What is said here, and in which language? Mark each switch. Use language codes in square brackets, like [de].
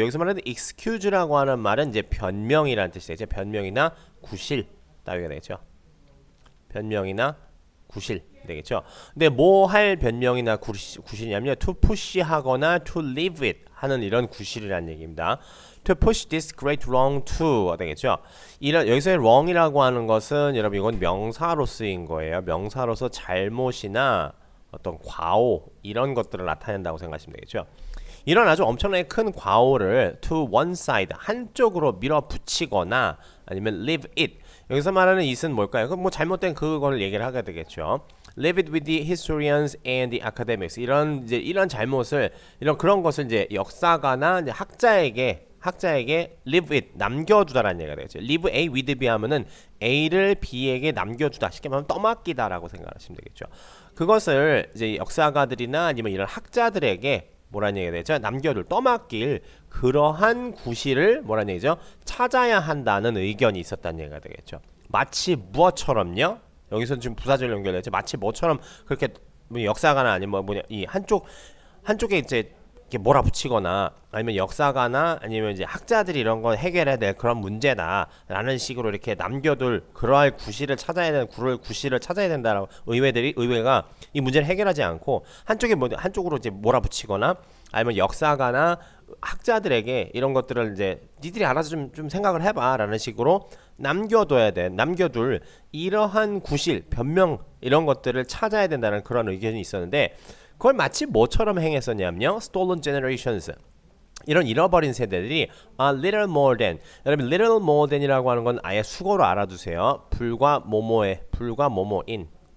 [ko] 여기서 말하는 excuse라고 하는 말은 이제 변명이라는 뜻이죠. 변명이나 구실 따위가 되겠죠. 변명이나 구실 되겠죠. 근데 뭐 할 변명이나 구실이냐면요. [en] to push [ko] 하거나 [en] to leave it [ko] 하는 이런 구실이라는 얘기입니다. [en] to push this great wrong to 되겠죠. [ko] 여기서의 wrong이라고 하는 것은 여러분 이건 명사로 쓰인 거예요. 명사로서 잘못이나 어떤 과오 이런 것들을 나타낸다고 생각하시면 되겠죠. 이런 아주 엄청나게 큰 과오를 [en] to one side [ko] 한쪽으로 밀어붙이거나 아니면 [en] leave it [ko] 여기서 말하는 it은 뭘까요? 뭐 잘못된 그걸 얘기를 하게 되겠죠. [en] Leave it with the historians and the academics. [ko] 이런 잘못을 그런 것을 이제 역사가나 이제 학자에게 [en] leave it [ko] 남겨두다라는 얘기가 되겠죠. [en] leave A with B [ko] 하면은 A를 B에게 남겨두다. 쉽게 말하면 떠맡기다라고 생각하시면 되겠죠. 그것을 이제 역사가들이나 아니면 이런 학자들에게 뭐라는 얘기가 되죠? 떠맡길 그러한 구실을 뭐라는 얘기죠? 찾아야 한다는 의견이 있었다는 얘기가 되겠죠. 마치 무엇처럼요? 여기서 지금 부사절 연결되죠. 마치 뭐처럼 그렇게 뭐 역사가나 아니면 뭐냐 이 한쪽에 이제 이렇게 몰아붙이거나 아니면 역사가나 아니면 이제 학자들이 이런 거 해결해야 될 그런 문제다라는 식으로 이렇게 남겨둘 그러할 구실을 찾아야 되는 구실을 찾아야 된다라고 의회가 이 문제를 해결하지 않고 한쪽으로 이제 몰아붙이거나 아니면 역사가나 학자들에게 이런 것들을 이제 니들이 알아서 좀 생각을 해봐라는 식으로 남겨둘 이러한 구실 변명 이런 것들을 찾아야 된다는 그런 의견이 있었는데 그걸 마치 뭐처럼 행했었냐면요. [en] Stolen generations. [ko] 이런 잃어버린 세대들이 [en] a little more than. [ko] 여러분 [en] little more than [ko] 이라고 하는 건 아예 수거로 알아두세요. 불과 뭐뭐에 불과 뭐뭐인.